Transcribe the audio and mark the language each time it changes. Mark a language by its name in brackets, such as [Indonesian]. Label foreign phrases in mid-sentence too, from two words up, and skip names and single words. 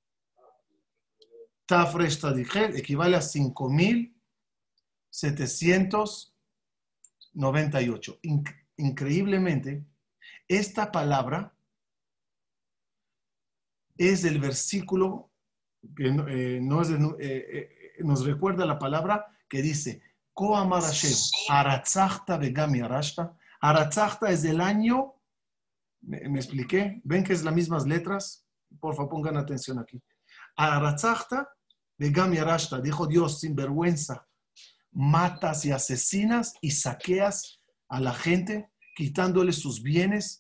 [Spanish] Taf, Resh, Tzadik, Het equivale a 5798. Increíblemente, esta palabra es el versículo que nos recuerda la palabra que dice, [Hebrew] כה אמר השם הרצחת וגם ירשת. [Spanish] Aratzachta es del año. ¿Me expliqué? ¿Ven que es las mismas letras? Por favor, pongan atención aquí. [Hebrew] הרצחת וגם ירשת, [Spanish] dijo Dios, sin vergüenza, matas y asesinas y saqueas a la gente, quitándoles sus bienes.